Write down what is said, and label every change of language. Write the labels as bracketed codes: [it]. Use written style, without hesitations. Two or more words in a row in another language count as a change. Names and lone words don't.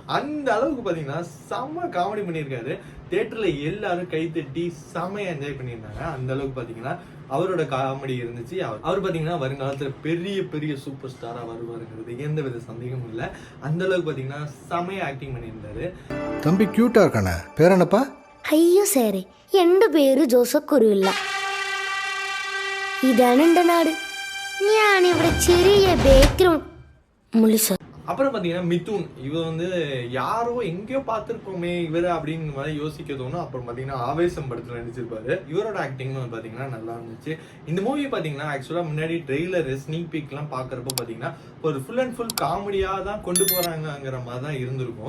[ta] அந்த அளவுக்கு பாத்தீங்கன்னா செம்ம காமெடி பண்ணியிருக்காரு. தியேட்டர்ல எல்லாரும் கை தட்டி செம்மையா என்ஜாய் பண்ணியிருந்தாங்க. அந்த அளவுக்கு பாத்தீங்கன்னா அவரோட காமெடி இருந்துச்சு. அவர் பாத்தீங்கன்னா வருங்காலத்துல பெரிய பெரிய சூப்பர் ஸ்டாரா வருவாருங்கிறது எந்த வித சந்தேகமும் இல்லை. அந்த அளவுக்கு பாத்தீங்கன்னா செம்மையா ஆக்டிங் பண்ணியிருந்தாரு. தம்பி கியூட்டா இருக்கானே, பேர் என்னப்பா? [ml] അയ്യോ സാറേ, എൻ്റെ പേര് ജോസഫ് കുരുവില്ല. ഇതാണ് എൻ്റെ നാട്. ഞാനിവിടെ ചെറിയ ബേക്കറി മുളിച്ച. [ta] அப்புறம் பாத்தீங்கன்னா மிதுன், இவர் வந்து யாரோ எங்கேயோ பார்த்திருக்கோமே இவர் அப்படிங்கிற மாதிரி யோசிக்க தோணும். அப்புறம் பாத்தீங்கன்னா ஆவேசம் படத்துல நடிச்சிருப்பாரு. இவரோட ஆக்டிங் பாத்தீங்கன்னா நல்லா இருந்துச்சு. இந்த மூவி பாத்தீங்கன்னா ஆக்சுவலா முன்னாடி [en] trailer sneak peek [ta] எல்லாம் பாக்குறப்ப பாத்தீங்கன்னா ஒரு [en] full and full [ta] காமெடியா தான் கொண்டு போறாங்கிற மாதிரி தான் இருந்திருக்கும்.